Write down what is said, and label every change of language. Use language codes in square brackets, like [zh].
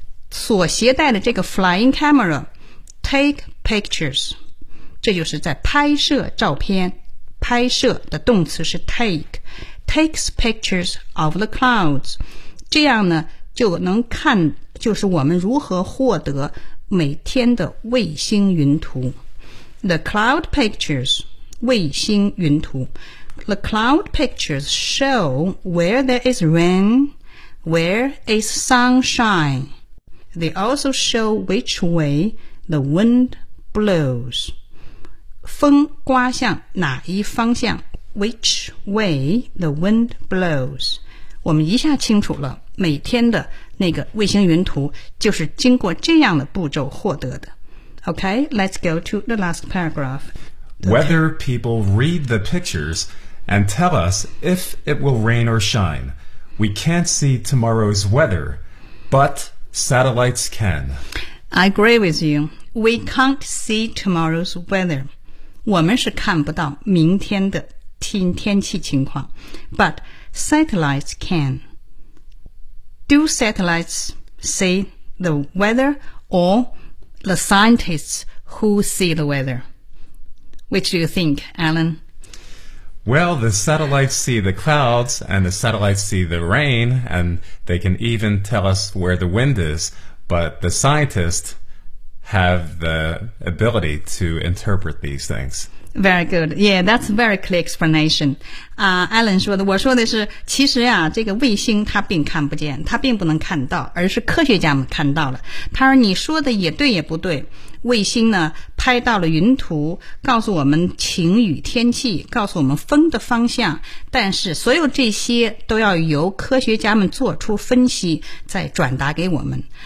[zh] 所携带的这个 [en] flying camera take pictures， [zh] 这就是在拍摄照片，拍摄的动词是 take， [en] takes pictures of the clouds. [zh] 这样呢，就能看。就是我们如何获得每天的卫星云图。 [en] The cloud pictures, [zh] 卫星云图。 [en] The cloud pictures show where there is rain, where is sunshine. They also show which way the wind blows. [zh] 风刮向哪一方向， [en] which way the wind blows. [zh] 我们一下清楚了每天的那个卫星云图就是经过这样的步骤获得的。 [en] Okay, let's go to the last paragraph. Weather people read the pictures and tell us if it will rain or shine. We can't see tomorrow's weather, but satellites can. I agree with you. We can't see tomorrow's weather. [zh] 我们是看不到明天的天气情况。 [en] But satellites can. Do satellites see the weather or the scientists who see the weather? Which do you think, Alan? Well, the satellites see the clouds, and the satellites see the rain, and they can even tell us where the wind is. But the scientists have the ability to interpret these things. Very good. Yeah, that's a very clear explanation. [zh] Alan 说的，我说的是，其实啊，这个卫星它并看不见，它并不能看到，而是科学家们看到了。他说你说的也对也不对。卫星呢拍到了云图，告诉我们晴雨天气，告诉我们风的方向，但是所有这些都要由科学家们做出分析再转达给我们。